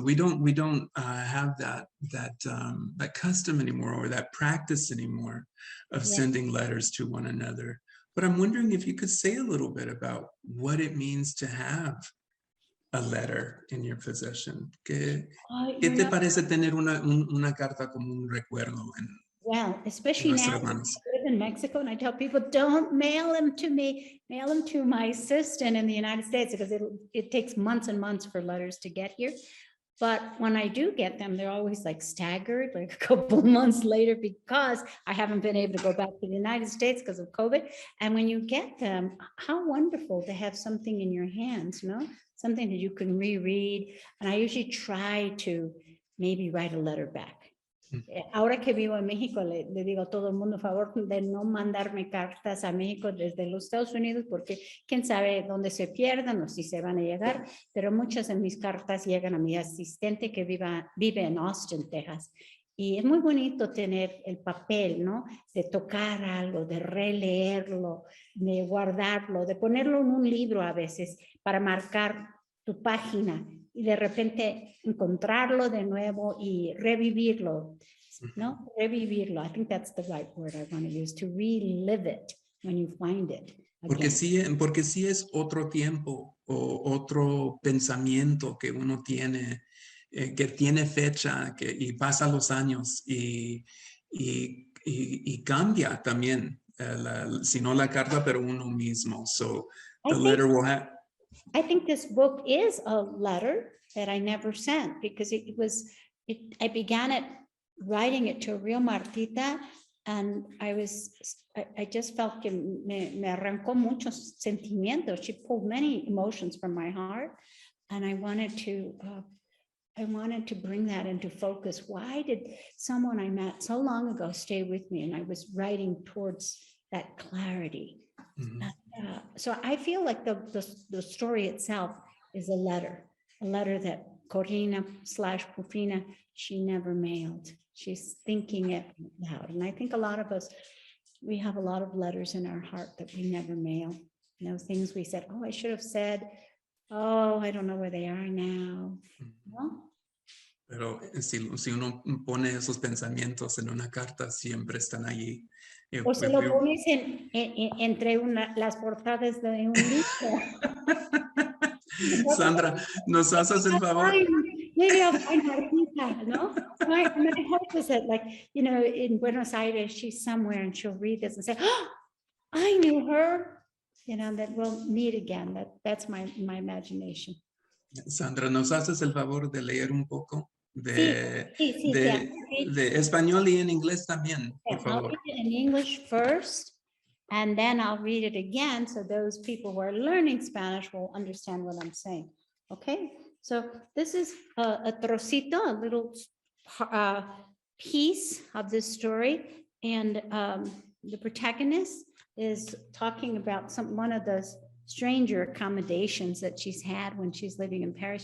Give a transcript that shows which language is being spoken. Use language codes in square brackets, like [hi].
[en] We don't have that custom anymore, or that practice anymore of Yeah. sending letters to one another. But I'm wondering if you could say a little bit about what it means to have a letter in your possession. [es] ¿Qué te parece tener una carta como un recuerdo en [en] Well, especially now [es] nuestras [en] I [es] manos? [en] live in Mexico, and I tell people, don't mail them to me, mail them to my assistant in the United States, because it takes months and months for letters to get here. But when I do get them, they're always like staggered, like a couple months later, because I haven't been able to go back to the United States because of COVID. And when you get them, how wonderful to have something in your hands, something that you can reread. And I usually try to maybe write a letter back. [es] Ahora que vivo en México, le digo a todo el mundo, favor de no mandarme cartas a México desde los Estados Unidos, porque quién sabe dónde se pierdan o si se van a llegar, pero muchas de mis cartas llegan a mi asistente que vive en Austin, Texas. Y es muy bonito tener el papel, de tocar algo, de releerlo, de guardarlo, de ponerlo en un libro a veces para marcar tu página y de repente encontrarlo de nuevo y revivirlo, Revivirlo. [en] I think that's the right word I want to use, to relive it when you find it. [es] Porque sí es otro tiempo o otro pensamiento que uno tiene, que tiene fecha y pasa los años y cambia también, si no la carta, pero uno mismo. [en] So the letter will have. I think this book is a letter that I never sent, because I began it writing it to a real Martita, and I just felt [es] que me arrancó muchos sentimientos. [en] She pulled many emotions from my heart, and I wanted to bring that into focus. Why did someone I met so long ago stay with me? And I was writing towards that clarity. Mm-hmm. So I feel like the story itself is a letter that Corina/Pufina, she never mailed. She's thinking it out. And I think a lot of us, we have a lot of letters in our heart that we never mail. Things we said, oh, I should have said, oh, I don't know where they are now. [es] Pero si uno pone esos pensamientos en una carta, siempre están allí. O se lo pones entre las portadas de un libro. Sandra, ¿nos haces el favor? [en] Maybe I'll find Martita, My hope is that, in Buenos Aires, she's somewhere and she'll read this and say, oh, I knew her, that we'll meet again. That's my imagination. [es] Sandra, ¿nos haces el favor de leer un poco de español y en inglés también, por favor? [en] I'll read it in English first, and then I'll read it again, so those people who are learning Spanish will understand what I'm saying. Okay, so this is a trocito, a little piece of this story, and the protagonist is talking about one of those stranger accommodations that she's had when she's living in Paris.